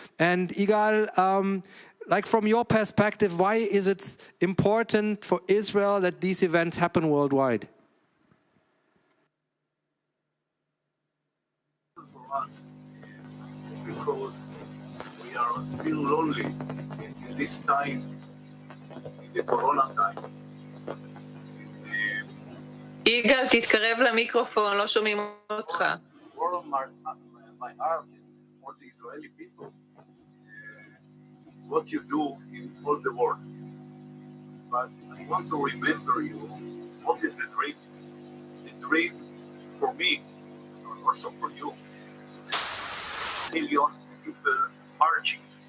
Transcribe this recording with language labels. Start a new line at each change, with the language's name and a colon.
English: And Igal, like from your perspective, why is it important for Israel that these events happen worldwide? For us, because we are feel lonely in this time, in the Corona time.
Hebrew: יגאל, תתקרב למיקרופון, לא שומעים אותך.
English: My heart for the Israeli people, what you do in all the world. But I want to remember you, what is the dream? The dream for me, also for you, it's million people marching.